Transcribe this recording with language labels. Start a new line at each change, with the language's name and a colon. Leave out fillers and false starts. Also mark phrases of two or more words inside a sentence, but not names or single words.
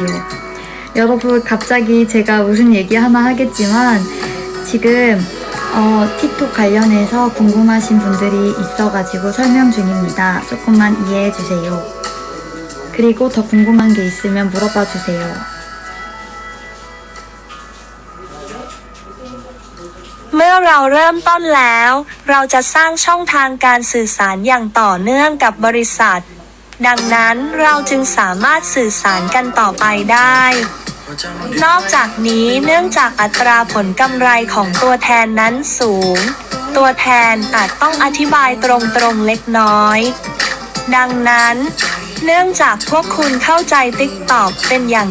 Korean: 여러분 갑자기 제가 무슨 얘기 하나 하겠지만 지금 틱톡 관련해서 궁금하신 분들이 있어가지고 설명 중입니다. 조금만 이해해주세요. 그리고 더 궁금한 게 있으면 물어봐 주세요.
Thai: เมื่อเราเริ่มต้นแล้ว เราจะสร้างช่องทางการสื่อสารอย่างต่อเนื่องกับบริษัท ดังนั้นเราจึงสามารถสื่อสารกันต่อไปได้ นอกจากนี้เนื่องจากอัตราผล กำไรของตัวแทนนั้นสูง ตัวแทนอาจต้องอธิบายตรงๆเล็กน้อย ดังนั้น เนื่องจากพวกคุณเข้าใจ TikTok เป็นอย่าง